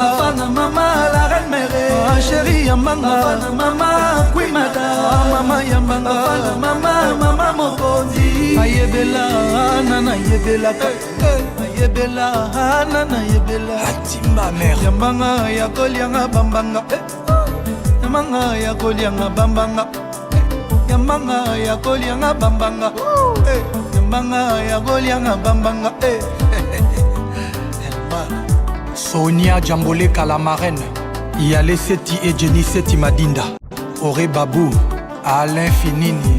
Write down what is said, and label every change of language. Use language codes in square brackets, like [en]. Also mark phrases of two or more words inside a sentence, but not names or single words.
[ln] Bafana mama [fr] la reine mère. [ln] Chérie yambanga. Bafana mama Queen Mada. Mama yambanga. Bafana mama Mokonzi. Ayebela nana yebela. Ayebela nana yebela. Atimba mère. Yambanga ya kolianga bambanga. Yambanga ya kolianga bambanga. Yambanga ya kolianga bambanga. Yambanga ya kolianga bambanga. Sonia Djambole Kalamarène, Yale Seti et Jenny Seti Madinda, Ore Babou, Alain Finini.